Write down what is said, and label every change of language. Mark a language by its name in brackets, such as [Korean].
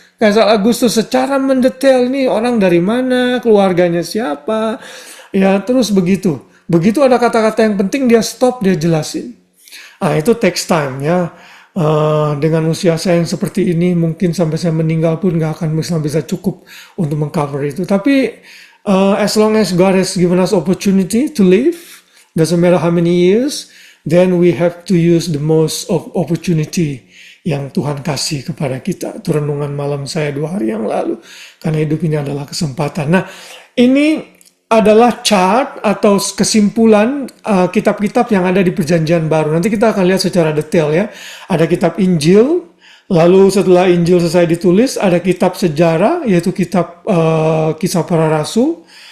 [Indonesian] Kaisar Agustus secara mendetail nih orang dari mana, keluarganya siapa, ya terus begitu. Begitu ada kata-kata yang penting dia stop, dia jelasin. Ah itu [English] takes time [Indonesian] ya. Dengan usia saya yang seperti ini mungkin sampai saya meninggal pun nggak akan bisa cukup untuk mengcover itu. [English] Tapi as long as God has given us opportunity to live, doesn't matter how many years, then we have to use the most of opportunity [Indonesian] yang Tuhan kasih kepada kita. Itu renungan malam saya 2 hari yang lalu. Karena hidup ini adalah kesempatan. Nah, ini adalah chart atau kesimpulan kitab-kitab yang ada di Perjanjian Baru. Nanti kita akan lihat secara detail ya. Ada kitab Injil, lalu setelah Injil selesai ditulis, ada kitab sejarah, yaitu kitab Kisah Para Rasul.